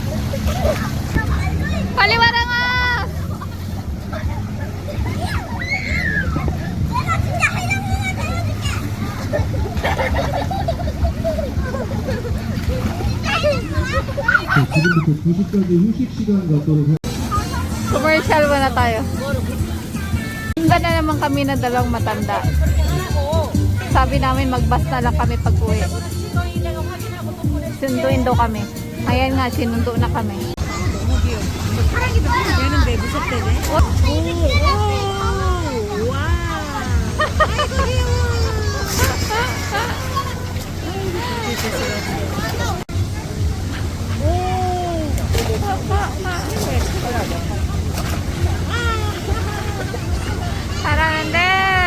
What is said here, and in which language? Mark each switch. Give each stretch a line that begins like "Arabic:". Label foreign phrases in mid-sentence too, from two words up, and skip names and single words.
Korean: 빨리 와라! 내가 진짜 하려면 지금부터 2시까지 휴식 시간 갖도록 해.
Filipino: Commercial muna tayo. Handa na naman kami na dalawang matanda. Sabi namin mag-bus na lang kami pag uwi. Sunduin daw kami. Ayan nga, sinundo na kami.
Korean: 얘는 왜 무섭대네? 오, 와. 아이고 귀여워. 잘하는데.